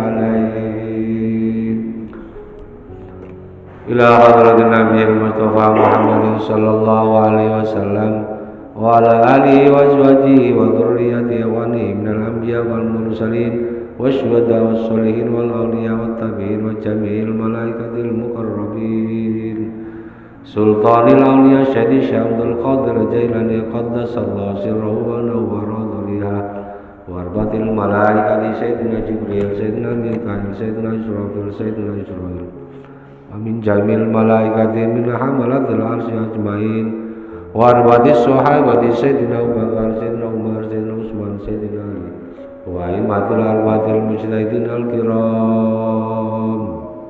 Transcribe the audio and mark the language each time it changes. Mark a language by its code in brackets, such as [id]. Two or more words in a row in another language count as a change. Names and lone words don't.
[ar] عليه إلى حضرة النبي المصطفى محمد صلى الله عليه وسلم وعلى آله وأزواجه وذرياته ومن الأنبياء والمرسلين والشهداء والصالحين والأولياء وال تابعين وجميع الملائكة المقربين سلطان الأولياء سيدي شمدول القادر الجيلاني قدس الله سره ونور ضريحه وأرباب الملائكة سيدنا جبريل سيدنا ميكائيل سيدنا إسرافيل سيدنا إسرائيل ومن جميع الملائكة من حملة العرش أجمعين وأرباب الصحابة سيدنا أبو بكر سيدنا عمر سيدنا عثمان سيدنا علي وأئمة الأربعة المجتهدين الكرام